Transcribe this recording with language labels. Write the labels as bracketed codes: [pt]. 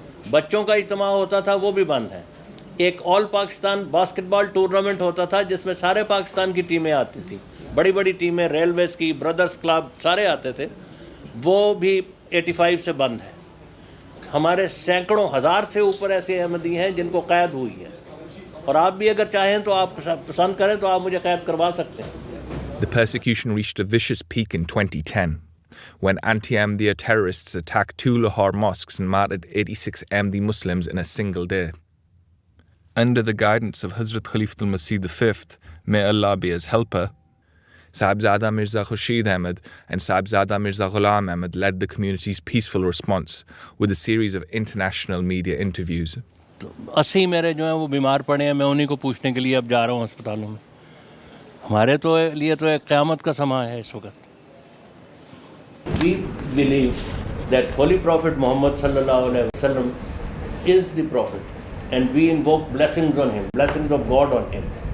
[ur] بچوں کا اجتماع ہوتا تھا, وہ بھی بند ہے. ایک آل پاکستان باسکٹ بال ٹورنامنٹ ہوتا تھا جس میں سارے پاکستان کی ٹیمیں آتی تھیں, بڑی بڑی ٹیمیں, ریلویز کی, بردرز کلب, سارے آتے تھے. وہ بھی 85 سے بند ہے. ہمارے سینکڑوں ہزار سے اوپر ایسے احمدی ہیں جن کو قید ہوئی ہے, اور آپ بھی اگر چاہیں تو آپ پسند کریں تو آپ مجھے قید کروا سکتے ہیں. [en] The persecution reached a vicious peak in 2010 when anti-Ahmadiyya terrorists attacked 2 Lahore mosques and martyred 86 Ahmadi Muslims in a single day. Under the guidance of Hazrat Khalifatul Masih V, may Allah be his helper, Sahibzada Mirza Khurshid Ahmed and Sahibzada Mirza Ghulam Ahmed led the community's peaceful response with a series of international media interviews. [ur] 80 میرے جو ہیں وہ بیمار پڑے ہیں, میں انہی کو پوچھنے کے لیے اب جا رہا ہوں ہسپتالوں میں. ہمارے تو لیے تو ایک قیامت کا سماں ہے اس وقت. [en] We believe that Holy Prophet Muhammad sallallahu alaihi wasallam is the prophet, and we invoke blessings on him, blessings of God on him.